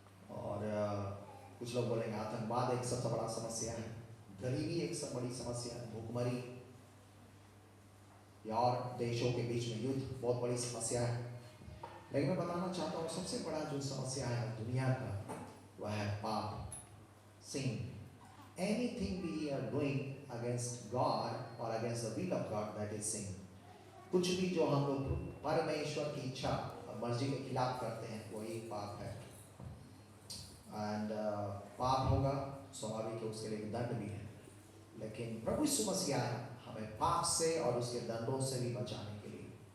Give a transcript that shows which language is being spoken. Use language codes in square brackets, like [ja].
[hi] और कुछ लोग बोलेंगे आतंकवाद एक सबसे बड़ा समस्या है, गरीबी एक सबसे बड़ी समस्या है, भूखमरी या और देशों के बीच में युद्ध बहुत बड़ी समस्या है। लेकिन मैं बताना चाहता हूँ सबसे बड़ा जो समस्या है दुनिया का वह है पाप, sin. [en] Anything we are doing against God or against the will of God, that is sin. [hi] कुछ भी जो हम लोग परमेश्वर की इच्छा और मर्जी के खिलाफ करते हैं वो एक पाप है। एंड पाप होगा स्वाभाविक है, उसके लिए दंड भी है, लेकिन प्रभु यीशु मसीह आया हमें पाप से और उसके दंडों से भी बचाने के लिए।